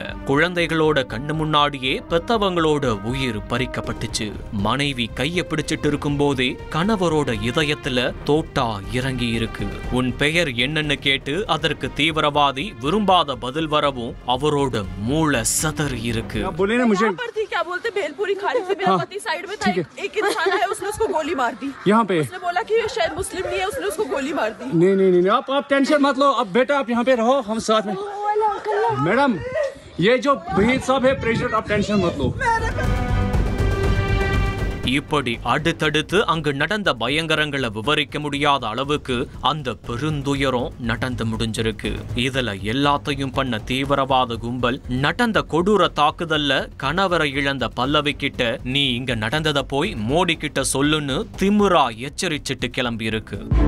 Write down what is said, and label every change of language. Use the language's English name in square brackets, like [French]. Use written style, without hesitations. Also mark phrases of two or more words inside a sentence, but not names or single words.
[Tamil] குழந்தைகளோட கண்ணு முன்னாடியே பெத்தவங்களோட உயிர் பறிக்கப்பட்டுச்சு. மனைவி கைய பிடிச்சிட்டு இருக்கும் போதே கணவரோட இதயத்துல தோட்டா இறங்கி இருக்கு. உன் பெயர் என்னன்னு கேட்டு அதற்கு தீவிரவாதி விரும்பாத பதில் வரவும் அவரோட மூளை சதறி இருக்கு. [Hindi] नहीं, आप टेंशन मत लो। अब बेटा आप यहाँ पे रहो, हम साथ में। मैडम, ये जो भीड़ सब है प्रेशर, आप टेंशन मत लो। [Tamil] இப்படி அடுத்தடுத்து அங்கு நடந்த பயங்கரங்களை விவரிக்க முடியாத அளவுக்கு அந்த பெருந்துயரம் நடந்து முடிஞ்சிருக்கு. இதுல எல்லாத்தையும் பண்ண தீவிரவாத கும்பல் நடந்த கொடூர தாக்குதல்ல கணவரை இழந்த பல்லவி கிட்ட நீ இங்க நடந்தத போய் மோடி கிட்ட சொல்லுன்னு திமிரா எச்சரிச்சிட்டு கிளம்பி இருக்கு.